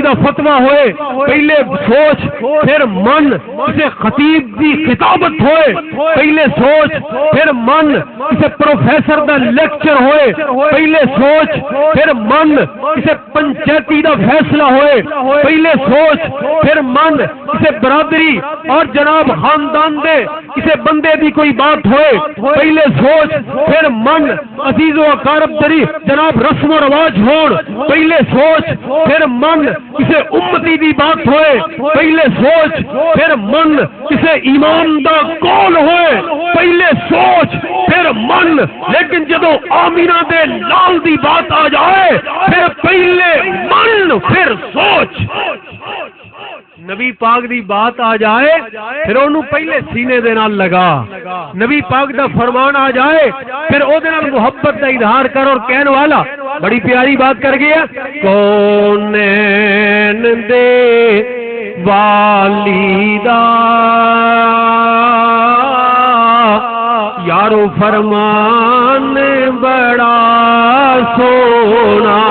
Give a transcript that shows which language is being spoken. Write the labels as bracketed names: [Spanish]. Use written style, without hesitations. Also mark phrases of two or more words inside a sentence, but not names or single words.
[Punjabi] دا فتویٰ ہوئے پہلے سوچ پھر من، کسی خطیب دی خطابت ہوئے پہلے سوچ پھر من، کسی پروفیسر دا لیکچر ہوئے پہلے سوچ پھر من، کسی پنچایتی دا فیصلہ ہوئے پہلے سوچ پھر من، کسی برادری اور جناب خاندان دے کسی بندے دی کوئی بات ہوئے پہلے سوچ پھر من، عزیز و اقارب دری جناب رسم و رواج ہون پہلے سوچ پھر من، کسی امتی دی بات ہوئے پہلے سوچ پھر من، کسی ایمان دا قول ہوئے پہلے سوچ پھر من، لیکن جدو آمینہ دے لال دی بات آ جائے پھر پہلے من پھر سوچ۔ نبی پاک دی بات آ جائے پھر انہوں پہلے سینے دے نال لگا، نبی پاک دا فرمان آ جائے پھر او دے نال محبت دا اظہار کر۔ [Urdu] اور کہنے والا بڑی پیاری بات کر گیا، [Punjabi] کونین دے والیدہ یارو فرمان بڑا سونا۔